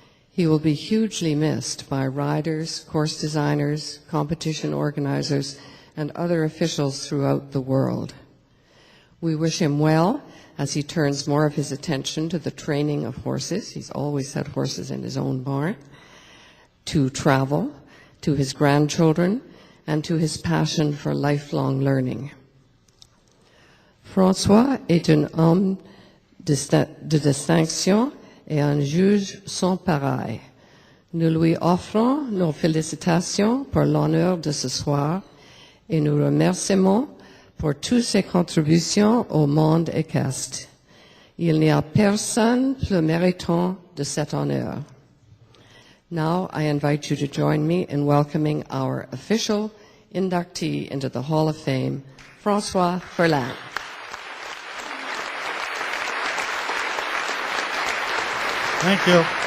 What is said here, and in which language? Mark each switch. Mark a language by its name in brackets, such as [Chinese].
[English] He will be hugely missed by riders, course designers, competition organizers, and other officials throughout the world. We wish him well as he turns more of his attention to the training of horses. He's always had horses in his own barn, to travel, to his grandchildren, and to his passion for lifelong learning. [French] Francois est un homme de distinction et un juge sans pareil. Nous lui offrons nos félicitations pour l'honneur de ce soir et nous remerciements pour toutes ses contributions au monde équestre. Il n'y a personne plus méritant de cet honneur. [English] Now I invite you to join me in welcoming our official inductee into the Hall of Fame, Francois Ferland. Thank you.